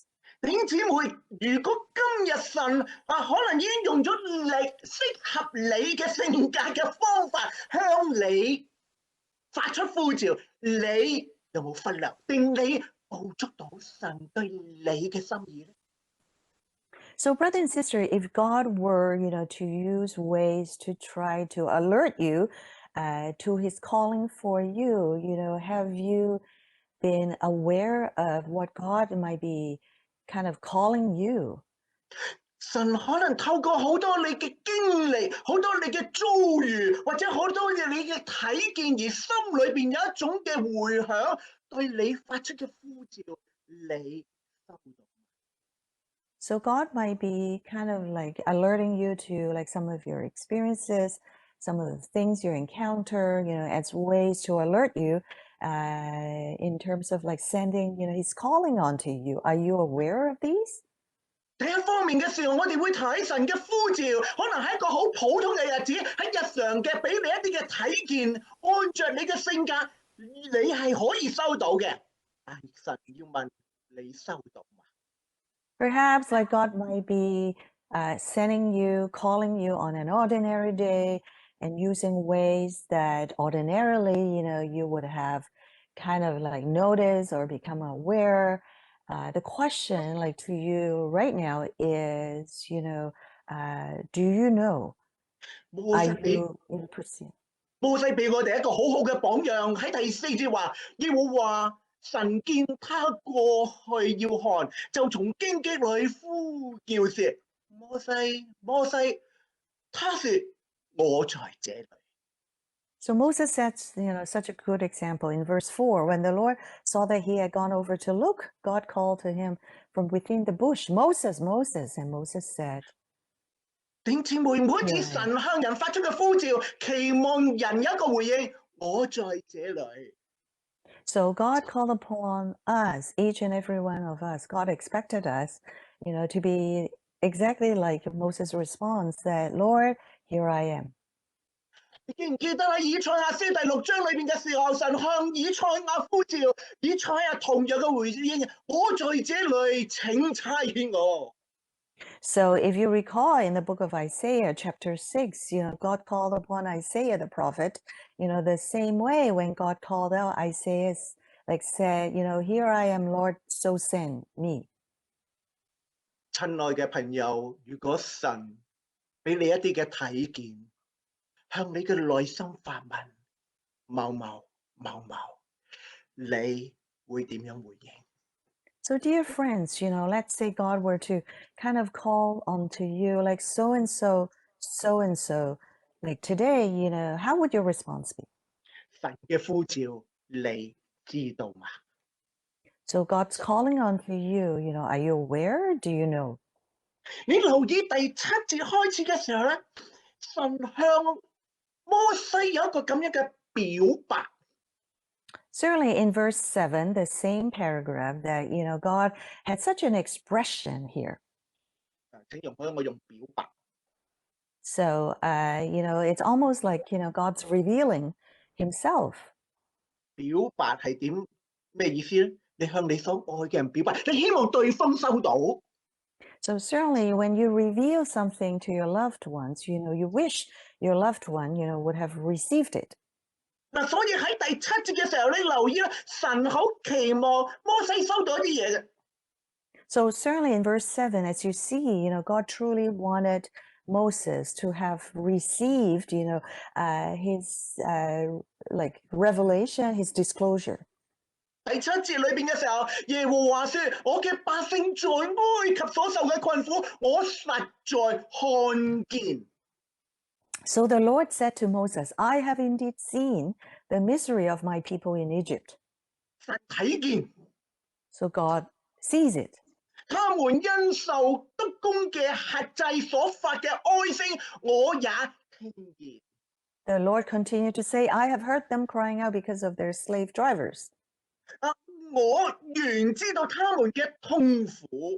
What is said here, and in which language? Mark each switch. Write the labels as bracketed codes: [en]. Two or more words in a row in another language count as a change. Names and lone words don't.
[yue] 弟兄姊妹，如果今日神可能已經用咗適合你嘅性格嘅方法向你發出呼召，你有冇忽略？定你捕捉到神對你嘅心意咧？ [en] So, brother and sister, if God were, to use ways to try to alert you to his calling for you, have you been aware of what God might be kind of calling you? [yue] 神可能透過好多你嘅經歷，好多你嘅遭遇，或者好多嘅你嘅睇見，而心裏邊有一種嘅迴響，對你發出嘅呼召，你收到。 [en] So God might be kind of like alerting you to like some of your experiences, some of the things you encounter, as ways to alert you in terms of like sending, he's calling onto you. Are you aware of these? [yue] 第一方面嘅時候，我哋會睇神嘅呼召，可能係一個好普通嘅日子，喺日常嘅俾你一啲嘅睇見，按着你嘅性格，你係可以收到嘅。但係神要問你收到嗎？ [en] Perhaps like God might be sending you, calling you on an ordinary day and using ways that ordinarily, you would have kind of like noticed or become aware. The question like to you right now is, do you know? [yue] 摩 [en] Are [yue] 西俾 [en] you in pursuit? [yue] 摩西俾我哋一個好好嘅榜樣，喺第4節話，耶和華神見他過去要看，就從荊棘裏呼叫說：摩西，摩西。他說：我在這裏。 [en] So Moses sets, such a good example in verse 4. When the Lord saw that he had gone over to look, God called to him from within the bush, Moses, Moses. And Moses said, [yue] 弟兄姊妹，每一次神向人發出嘅呼召，期望人有一個回應：我在這裏。 [en] So God called upon us, each and every one of us. God expected us, to be exactly like Moses' response that, Lord, here I am. [yue] 你記唔記得喺以賽亞書第6章裏邊嘅時候，神向以賽亞呼召，以賽亞同樣嘅回應：我在這裏，請差遣我。 [en] So if you recall in the book of Isaiah, chapter 6, God called upon Isaiah the prophet, the same way when God called out Isaiah, like said, here I am, Lord, so send me. [yue] 親愛嘅朋友，如果神俾你一啲嘅睇見，向你嘅內心發問某某某某，你會點樣回應？ [en] So dear friends, let's say God were to kind of call onto you like so and so, so and so, like today, how would your response be? [yue] 神嘅呼召你知道嗎？ [en] So God's calling onto you, are you aware? Do you know? [yue] 你留意第7節開始嘅時候咧，神向摩西有一個咁樣嘅表白。 [en] Certainly in verse 7, the same paragraph that, God had such an expression here. [yue] 請容許我用表白。 [en] So, it's almost like, God's revealing himself. [yue] 表白係點咩意思咧？你向你所愛嘅人表白，你希望對方收到。 [en] So certainly when you reveal something to your loved ones, you wish your loved one, would have received it. [yue] 嗱，所以喺第7節嘅時候，你留意咧，神好期望摩西收到一啲嘢嘅。 [en] So certainly in verse 7, as you see, God truly wanted Moses to have received, his like revelation, his disclosure. [yue] 第7節裏邊嘅時候，耶和華說：我嘅百姓在埃及所受嘅困苦，我實在看見。 [en] So the Lord said to Moses, I have indeed seen the misery of my people in Egypt. [yue] 神睇見。 [en] So God sees it. [yue] 他們因受督工嘅轄制所發嘅哀聲，我也聽見。 [en] The Lord continued to say, I have heard them crying out because of their slave drivers. [yue] 我原知道他們嘅痛苦。